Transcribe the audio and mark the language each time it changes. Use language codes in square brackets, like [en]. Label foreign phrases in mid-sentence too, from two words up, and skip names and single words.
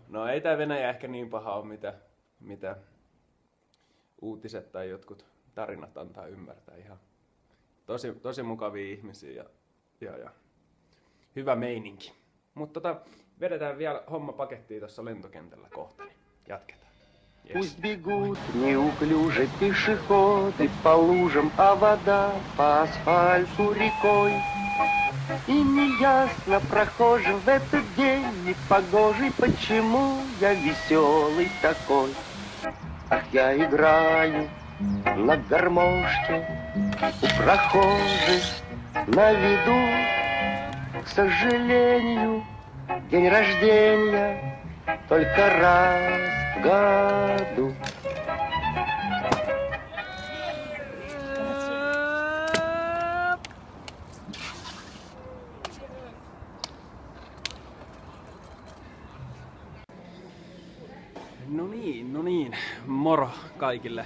[fi] No ei tää Venäjä ehkä niin paha ole, mitä uutiset tai jotkut tarinat antaa ymmärtää. Ihan tosi mukavia ihmisiä ja hyvä meininki. Mutta vedetään vielä homma pakettiin tuossa lentokentällä kohta, niin jatketaan. [en] Yes. [ru] Пусть бегут неуклюже пешеходы по лужам, а вода по асфальту рекой. И неясно прохожим в этот день непогожий, почему я веселый такой. Ах, я играю на гармошке у прохожих на виду. К сожалению, день рождения только раз в году. [fi] No niin, moro kaikille.